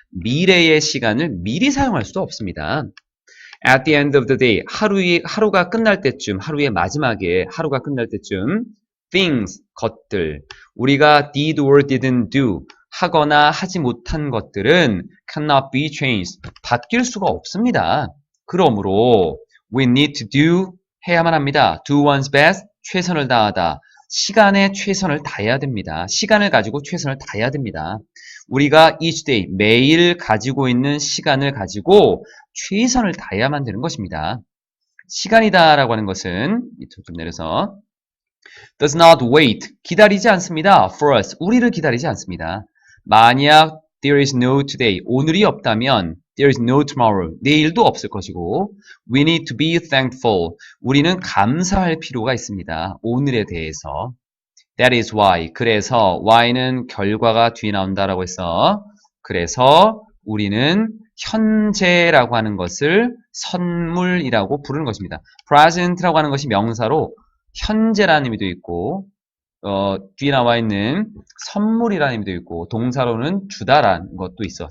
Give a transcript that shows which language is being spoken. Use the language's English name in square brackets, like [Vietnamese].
[Korean] 미래의 시간을 미리 사용할 수도 없습니다. [English] At the end of the day, [Korean] 하루가 끝날 때쯤, 하루의 마지막에 하루가 끝날 때쯤, things, 것들, 우리가 [English] did or didn't do, [Korean] 하거나 하지 못한 것들은 [English] cannot be changed, [Korean] 바뀔 수가 없습니다. 그러므로 [English] we need to do, [Korean] 해야만 합니다. [English] do one's best, [Korean] 최선을 다하다. 시간에 최선을 다해야 됩니다. 시간을 가지고 최선을 다해야 됩니다. 우리가 [English] each day, [Korean] 매일 가지고 있는 시간을 가지고 최선을 다해야만 되는 것입니다. 시간이다라고 하는 것은 밑으로 좀 내려서 [English] does not wait, [Korean] 기다리지 않습니다. [English] for us, [Korean] 우리를 기다리지 않습니다. [English] 만약 there is no today, [Korean] 오늘이 없다면 [English] there is no tomorrow, [Korean] 내일도 없을 것이고 [English] we need to be thankful, [Korean] 우리는 감사할 필요가 있습니다. 오늘에 대해서. [English] That is why, [Korean] 그래서 why는 결과가 뒤에 나온다라고 했어. 그래서 우리는 현재라고 하는 것을 선물이라고 부르는 것입니다. present라고 하는 것이 명사로 현재라는 의미도 있고 뒤에 나와 있는 선물이라는 의미도 있고 동사로는 주다라는 것도 있어.